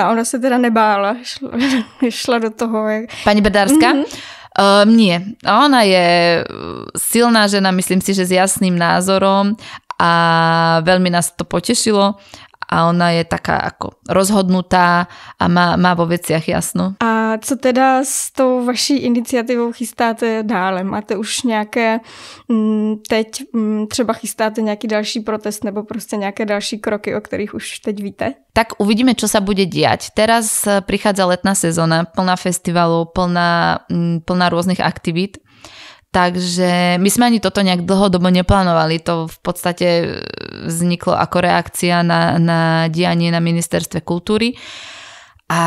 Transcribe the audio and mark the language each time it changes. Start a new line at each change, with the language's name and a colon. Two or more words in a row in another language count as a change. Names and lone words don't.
Slovak: Ona sa teda nebála, šla do toho. Pani Bedárska? Nie. Ona je silná žena, myslím si, že s jasným názorom a veľmi nás to potešilo. A ona je taká ako rozhodnutá a má vo veciach jasno.
Czech: A co teda s tou vaší iniciativou chystáte dále? Máte už nějaké, teď třeba chystáte nějaký další protest nebo prostě nějaké další kroky, o kterých už teď víte?
Slovak: Tak uvidíme, čo sa bude diať. Teraz prichádza letná sezóna, plná festivalov, plná rôznych aktivít. Takže my sme ani toto nejak dlhodobo neplánovali. To v podstate vzniklo ako reakcia na dianie na ministerstve kultúry.